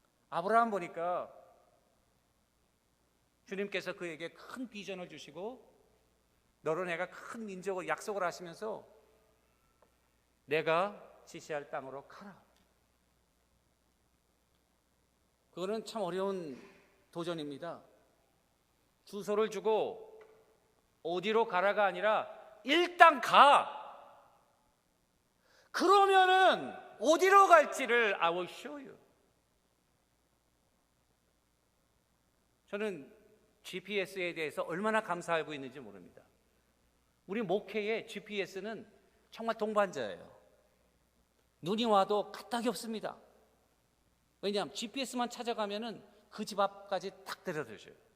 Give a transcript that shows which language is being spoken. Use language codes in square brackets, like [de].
[ko] 아브라함 보니까 주님께서 그에게 큰 비전을 주시고 너로 내가 큰 민족을 약속을 하시면서 내가 지시할 땅으로 가라. 그거는 참 어려운 도전입니다. 주소를 주고 어디로 가라가 아니라 일단 가. 그러면은 어디로 갈지를 [en] I will show you. [ko] 저는 GPS에 대해서 얼마나 감사하고 있는지 모릅니다. 우리 목회의 GPS는 정말 동반자예요. 눈이 와도 까딱이 없습니다. 왜냐하면 GPS만 찾아가면은 그 집 앞까지 딱 데려다 줘요.